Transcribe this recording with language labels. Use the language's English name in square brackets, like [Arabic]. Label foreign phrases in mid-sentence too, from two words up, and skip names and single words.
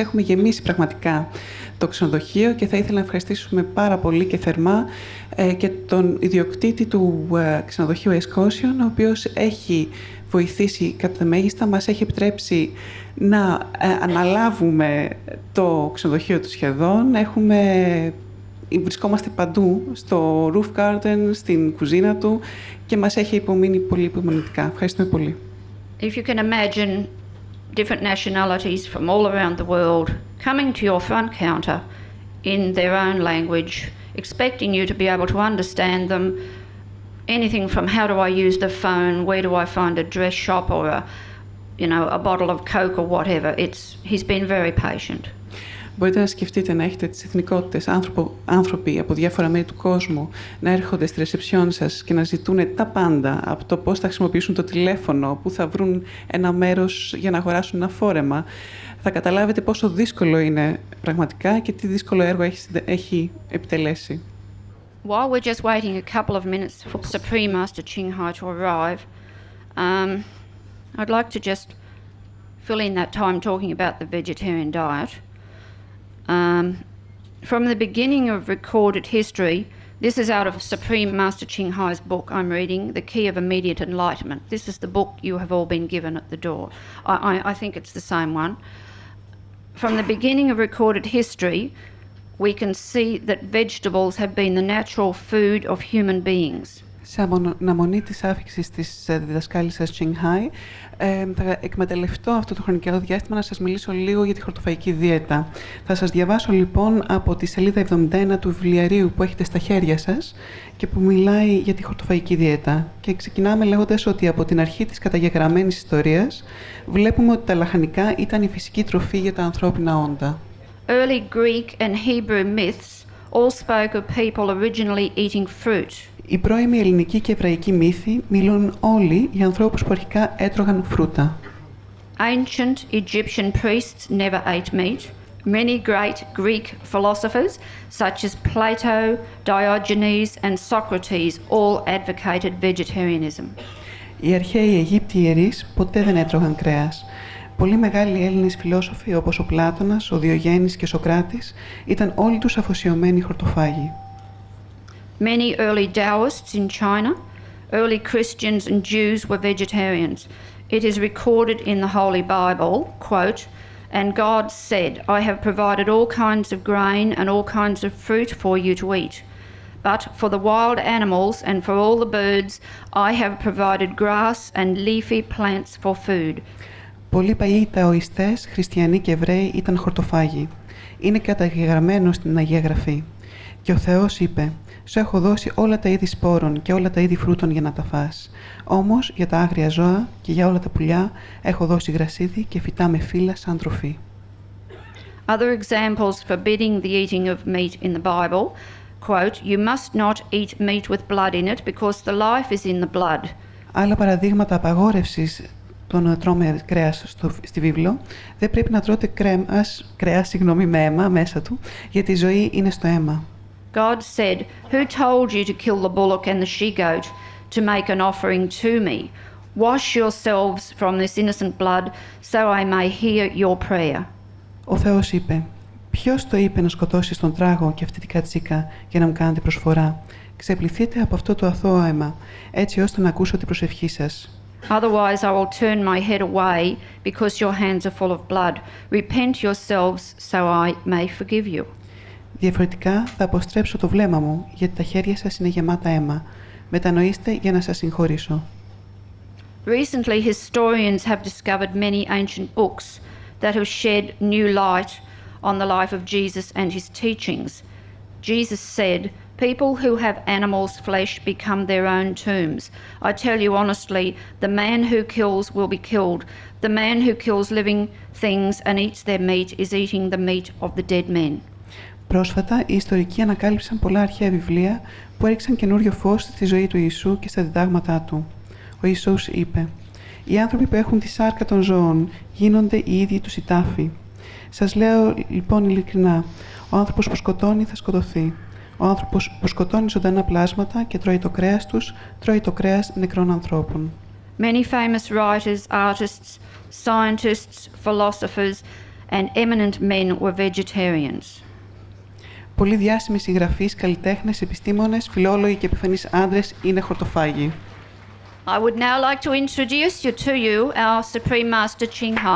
[Greek] Έχουμε γεμίσει πραγματικά το ξενοδοχείο και θα ήθελα να ευχαριστήσουμε πάρα πολύ και θερμά και τον ιδιοκτήτη του ξενοδοχείου Escassion, ο οποίος έχει βοηθήσει κατά τα μέγιστα, μας έχει επιτρέψει να αναλάβουμε το ξενοδοχείο του σχεδόν. Βρισκόμαστε παντού, στο [English] roof garden, [Greek] στην κουζίνα του και μας έχει υπομείνει πολύ υπομονητικά. Ευχαριστούμε πολύ. [English] If you can imagine different nationalities from all around the world coming to your front counter in their own language, expecting you to be able to understand them, anything from how do I use the phone, where do I find a dress shop or a bottle of Coke or whatever. He's been very patient. [Greek] Μπορείτε να σκεφτείτε να έχετε τις εθνικότητες, άνθρωποι από διάφορα μέρη του κόσμου να έρχονται στη ρεσεψιόν σας και να ζητούν τα πάντα, από το πώς θα χρησιμοποιήσουν το τηλέφωνο, πού θα βρουν ένα μέρος για να αγοράσουν ένα φόρεμα. Θα καταλάβετε πόσο δύσκολο είναι πραγματικά και τι δύσκολο έργο έχει επιτελέσει. [English] While we're just waiting a couple of minutes for Supreme Master Ching Hai to arrive, I'd like to just fill in that time talking about the vegetarian diet. From the beginning of recorded history, this is out of Supreme Master Ching Hai's book I'm reading, The Key of Immediate Enlightenment. This is the book you have all been given at the door. I think it's the same one. From the beginning of recorded history, we can see that vegetables have been the natural food of human beings. [Greek] Σε αναμονή της άφιξης της διδασκάλισσας Ching Hai, θα εκμεταλλευτώ αυτό το χρονικό διάστημα να σας μιλήσω λίγο για τη χορτοφαϊκή δίαιτα. Θα σας διαβάσω λοιπόν από τη σελίδα 71 του βιβλιαρίου που έχετε στα χέρια σας και που μιλάει για τη χορτοφαϊκή δίαιτα. Και ξεκινάμε λέγοντας ότι από την αρχή της καταγεγραμμένης ιστορίας βλέπουμε ότι τα λαχανικά ήταν η φυσική τροφή για τα ανθρώπινα όντα. [English] Early Greek and Hebrew myths all spoke of people originally eating fruit. [Greek] Οι πρώιμοι ελληνικοί και εβραϊκοί μύθοι μιλούν όλοι για ανθρώπους που αρχικά έτρωγαν φρούτα. [English] Ancient Egyptian priests never ate meat. Many great Greek philosophers, such as Plato, Diogenes and Socrates, all advocated vegetarianism. [Greek] Οι αρχαίοι Αιγύπτιοι ιερείς ποτέ δεν έτρωγαν κρέας. Πολλοί μεγάλοι Έλληνες φιλόσοφοι όπως ο Πλάτωνας, ο Διογέννης και ο Σοκράτης ήταν όλοι τους αφοσιωμένοι χορτοφάγοι. [English] Many early Taoists in China, early Christians and Jews were vegetarians. It is recorded in the Holy Bible, quote, "And God said, I have provided all kinds of grain and all kinds of fruit for you to eat. But for the wild animals and for all the birds, I have provided grass and leafy plants for food." [Greek] Πολλοί παλιοί Ταοιστές, χριστιανοί και Εβραίοι ήταν χορτοφάγοι. Είναι καταγεγραμμένο στην Αγία Γραφή. Και ο Θεός είπε: «Σου έχω δώσει όλα τα είδη σπόρων και όλα τα είδη φρούτων για να τα φας. Όμως για τα άγρια ζώα και για όλα τα πουλιά έχω δώσει γρασίδι και φυτά με φύλλα σαν τροφή». [English] Other examples forbidding the eating of meat in the Bible, quote, "You must not eat meat with blood in it because the life is in the blood." [Greek] Άλλα παραδείγματα απαγόρευσης το να τρώμε κρέας στη βίβλο, δεν πρέπει να τρώτε κρέας με αίμα μέσα του, γιατί η ζωή είναι στο αίμα. [English] God said, "Who told you to kill the bullock and the she-goat to make an offering to me? Wash yourselves from this innocent blood, so I may hear your prayer." [Greek] Ο Θεός είπε, «Ποιος το είπε να σκοτώσεις τον τράγο και αυτή την κατσίκα για να μου κάνετε προσφορά? Ξεπληθείτε από αυτό το αθώο αίμα, έτσι ώστε να ακούσω την προσευχή σας. [English] Otherwise I will turn my head away because your hands are full of blood. Repent yourselves so I may forgive you." [Greek] Διαφορετικά θα αποστρέψω το βλέμμα μου, γιατί τα χέρια σας είναι γεμάτα αίμα. Μετανοήστε για να σας συγχωρήσω. [English] Recently, historians have discovered many ancient books that have shed new light on the life of Jesus and his teachings. Jesus said, "People who have animals' flesh become their own tombs. I tell you honestly, the man who kills will be killed. The man who kills living things and eats their meat is eating the meat of the dead men." [Greek] Πρόσφατα, οι ιστορικοί ανακάλυψαν πολλά αρχαία βιβλία που έριξαν καινούριο φως στη ζωή του Ιησού και στα διδάγματά του. Ο Ιησούς είπε, «Οι άνθρωποι που έχουν τη σάρκα των ζώων γίνονται οι ίδιοι τους οι τάφοι. Σας λέω λοιπόν ειλικρινά, ο άνθρωπος που σκοτώνει θα σκοτωθεί. Ο άνθρωπος που σκοτώνει ζωντανά πλάσματα και τρώει το κρέας τους, τρώει το κρέας νεκρών ανθρώπων». [English] Many famous writers, artists, scientists, philosophers and eminent men were vegetarians. [Greek] Πολλοί διάσημοι συγγραφείς, καλλιτέχνες, επιστήμονες, φιλόλογοι και επιφανείς άντρες είναι χορτοφάγοι. [English] I would now like to introduce to you our Supreme Master Ching Hai.